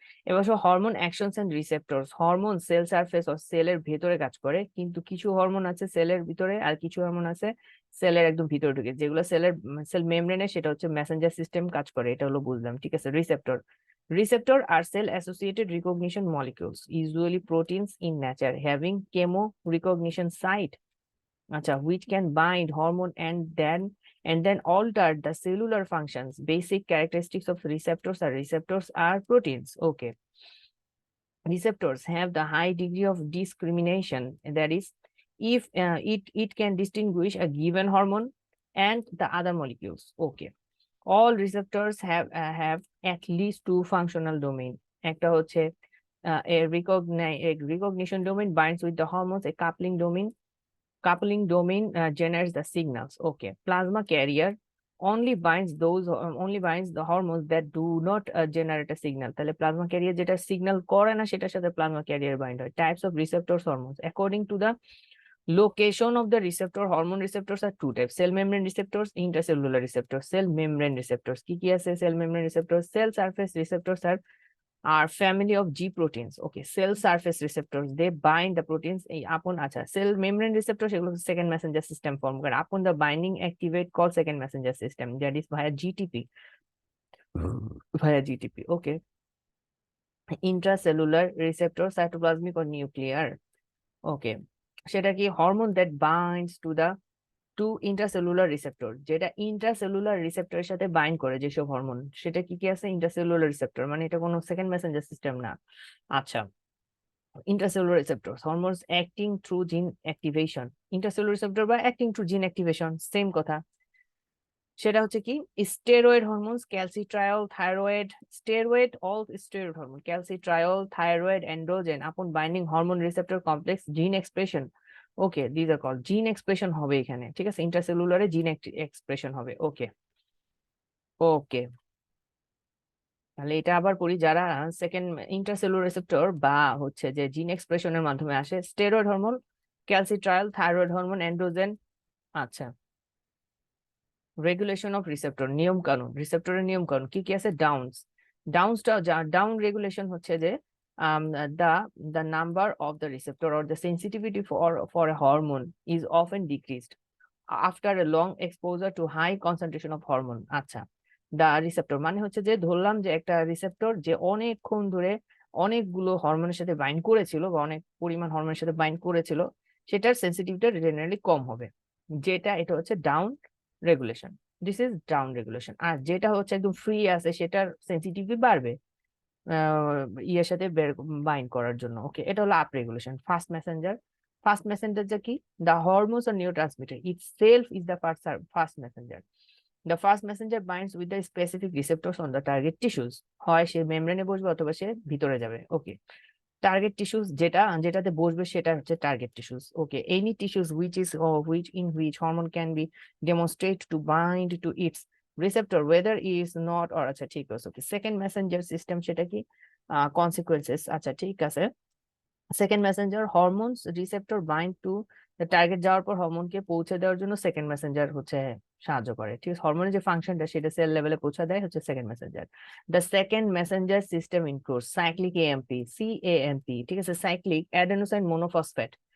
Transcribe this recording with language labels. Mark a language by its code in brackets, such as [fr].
[bn] এবার hormone actions and রিসেপ্টরস। Hormone sell surface ও সেলের ভেতরে কাজ করে, কিন্তু কিছু হরমোন আছে সেলের ভিতরে, আর কিছু হরমোন আছে সেলের একদম ভিতরে ঢুকে, যেগুলো সেল মেমব্রেনে, সেটা হচ্ছে মেসেঞ্জার সিস্টেম কাজ করে, এটা হলো বুঝলাম, ঠিক আছে। [en] Receptor, receptor are cell associated recognition molecules, usually proteins in nature, having chemo recognition site, আচ্ছা, which can bind hormone and then alter the cellular functions. Basic characteristics of receptors are proteins. Okay. Receptors have the high degree of discrimination. That is, if it can distinguish a given hormone and the other molecules. Okay. All receptors have at least two functional domain. [bn] একটা হচ্ছে [en] a recognition domain binds with the hormones, a coupling domain generates the signals. Okay. Plasma carrier only binds the hormones that do not generate a signal. [bn] তাহলে plasma carrier যেটা signal করে না সেটার সাথে plasma carrier bind হয়. [en] Types of receptors hormones. According to the location of the receptor, hormone receptors are two types: cell membrane receptors, intracellular receptors. [bn] Cell membrane receptors কি কি আছে? [en] Cell membrane receptors, cell surface receptors are family of G proteins. Okay, cell surface receptors, they bind the proteins upon, acha, cell membrane receptors [bn] এগুলো second messenger system form করে, [en] upon the binding activate called second messenger system, that is via GTP, via GTP. Okay. Intracellular receptor, cytoplasmic or nuclear. [bn] Okay, সেটা কি? [en] hormone that binds to the to intracellular receptor, [bn] যেটা intracellular রিসেপ্টরের সাথে bind করে যেসব hormone, সেটা কি কি আছে? [en] intracellular receptor, [bn] মানে এটা কোনো সেকেন্ড মেসেঞ্জার সিস্টেম না। [en] আচ্ছা, intracellular receptors, hormones acting through gene activation. [bn] Intracellular receptor বা [en] acting through gene activation [bn] same কথা। সেটা হচ্ছে কি? [en] Steroid hormones, calcitriol, thyroid, steroid, all steroid hormone, calcitriol, thyroid, androgen, upon binding hormone receptor complex, gene expression. [bn] Okay, [en] this are call gene expression [bn] হবে এখানে, ঠিক আছে। ইন্ট্রাসেলুলারে জিন এক্সপ্রেশন হবে। ওকে ওকে, তাহলে এটা আবার পড়ি, যারা সেকেন্ড ইন্ট্রাসেলুলার রিসেপ্টর বা হচ্ছে যে জিন এক্সপ্রেশনের মাধ্যমে আসে: steroid hormone, ক্যালসিট্রায়ল, thyroid hormone, androgen. আচ্ছা, রেগুলেশন অফ রিসেপ্টর, নিয়ম কানুন, রিসেপ্টরের নিয়ম কানুন কি কি আছে? [en] ডাউনসটা, down regulation হচ্ছে যে the the number of the receptor or the sensitivity for a hormone is often decreased after a long exposure to high concentration of hormone. [bn] আচ্ছা, দা রিসেপ্টর মানে হচ্ছে যে, ধরলাম যে একটা রিসেপ্টর যে অনেকক্ষণ ধরে অনেকগুলো হরমোনের সাথে বাইন্ড করেছিল বা অনেক পরিমাণ হরমোনের সাথে বাইন্ড করেছিল, সেটার সেন্সিটিভিটি জেনারেলি কম হবে, যেটা এটা হচ্ছে down regulation. [en] This is down regulation. [bn] আর যেটা হচ্ছে একদম ফ্রি আছে, সেটার সেন্সিটিভিটি বাড়বে ইয়ের সাথে বাইন্ড করার জন্য। ওকে, এটা হলো আপ রেগুলেশন। ফার্স্ট মেসেঞ্জার যা কি? [en] The hormones or neurotransmitter itself is the first messenger. The first messenger binds with the specific receptors on the target tissues. [bn] হয় সে মেমব্রেনে বসবে অথবা সে ভিতরে যাবে। ওকে, টার্গেট টিস্যুস যেটাতে বসবে সেটা হচ্ছে target tissues. [en] okay, any tissues which hormone can be demonstrated to bind to its receptor whether is not or, [bn] আচ্ছা ঠিক আছে। ওকে, সেকেন্ড মেসেঞ্জার সিস্টেম সেটা কি? কনসিকুয়েন্সেস, আচ্ছা ঠিক আছে। Second Messenger, hormones receptor bind two target যাওয়ার পর হরমোনকে পৌঁছে দেওয়ার জন্য সেকেন্ড মেসেঞ্জার হচ্ছে সাহায্য করে, ঠিক আছে। হরমোনের যে ফাংশনটা সেটা সেল লেভেলে পৌঁছে দেয় হচ্ছে second Messenger. [en] The second messenger system includes cyclic AMP, cAMP, ঠিক আছে, cyclic adenosine monophosphate.